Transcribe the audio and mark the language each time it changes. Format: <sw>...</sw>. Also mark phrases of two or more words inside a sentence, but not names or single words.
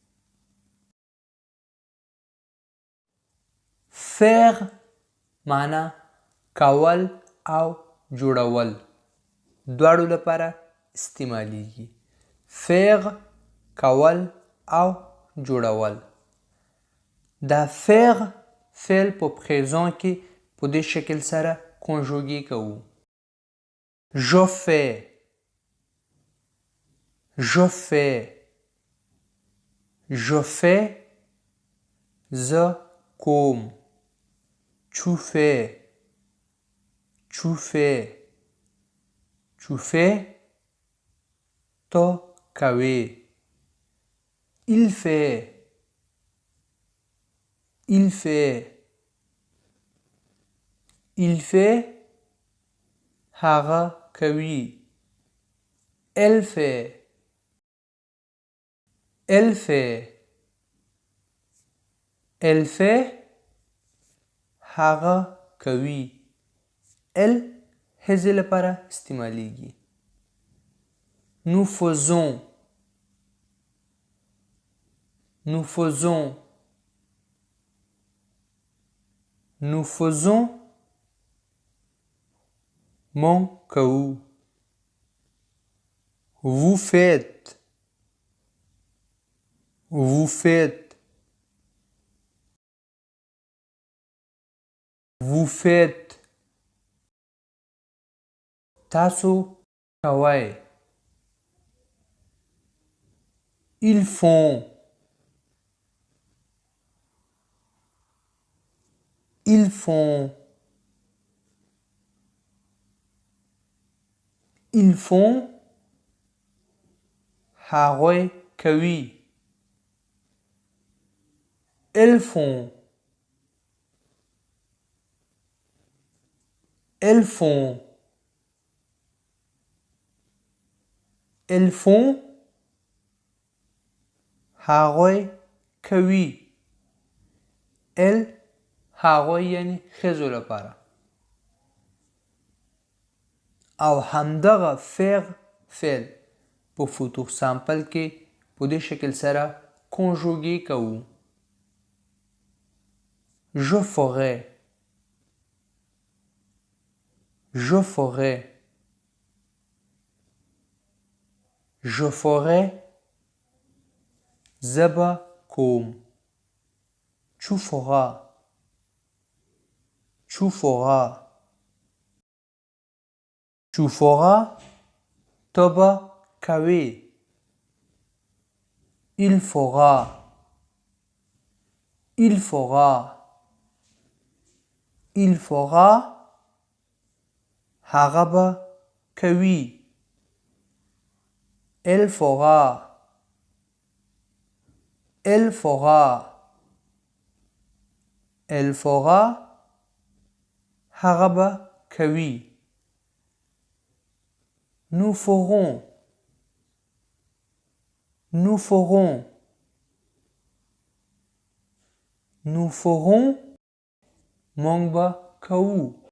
<ps>faire معنا کول او جوړول دواړو لپاره استعمالیږي. faire کول او جوړول. دا faire فعل په présent کې په دې شکل سره کنجوګي کوو.</ps> <fr>je fais، je fais، je fais،</fr> <ps>زه کوم.</ps> <fr>tu fais، tu fais، tu fais،</fr> <ps>ته کوې.</ps> <fr>il fait، il fait، il fait،</fr> <ps>هغه کوي.</ps> <fr>elle fait، elle fait، elle fait،</fr> <ps>هغه کوي. elle هزې لپاره استعمالیږي.</ps> <fr>nous faisons، nous faisons، nous faisons،</fr> <ps>مونږ کوو.</ps> <fr>vous faites، vous faites، vous faites،</fr> <ps>تاسو کوئ.</ps> <fr>ils font، ils font، ils font،</fr> <ps>هغوی کوي.</ps> <fr>elles font، elles font، elles font،</fr> <ps>هغوی کوي. elles هغوی یعنی ښځو لپاره. او همدغه faire فعل په فوتور سامپل کې په دې شکل سره کنجوګي کوو.</ps> <fr>je ferai، je ferai، je ferai،</fr> <ps>زه به کوم.</ps> <fr>tu feras، tu feras، tu feras،</fr> <ps>ته به کوې.</ps> <fr>il fera، il fera، il fera،</fr> <ps>هغه به کوي.</ps> <fr>elle fera، elle fera، elle fera،</fr> <ps>هغه به کوي.</ps> <fr>nous ferons، nous ferons، nous ferons،</fr> <ps>مونږ به کوو.</ps>